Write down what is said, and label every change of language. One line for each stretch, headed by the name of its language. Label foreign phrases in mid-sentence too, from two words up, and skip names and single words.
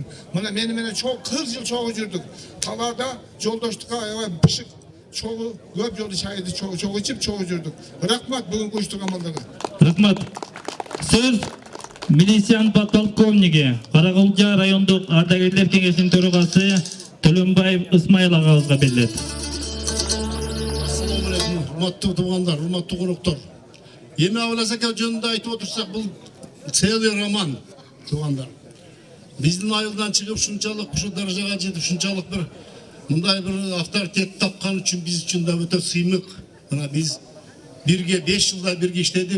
Kyrgyz: Мына мени менен 40 жыл чогуу жүрдүк. Талаада жолдоштукка аябай бышык чогуу көп жолу чайды чогуу ичип чогуу жүрдүк. Рахмат бүгүнкү уюштурган балдарга. Рахмат. Сөз милициянын подполковниги, Каракулжа райондук ардагерлер кеңешинин төрагасы Төлөнбаев Исмаил агабызга берилет.
Uzbek: Assalomu alaykum, hurmatli tug'anlar, hurmatli qo'noqlar.
Kyrgyz: Эми Абылаз ака жөнүндө айтып отурсак, бул
Russian: целый роман
Kyrgyz: туугандар. Биздин айылдан чыгып ушунчалык ушу даражага жетип, ушунчалык бир мындай бир авторитет тапкан үчүн биз үчүн да өтө сыймык. Мына биз бирге 5 жылда бирге иштедик.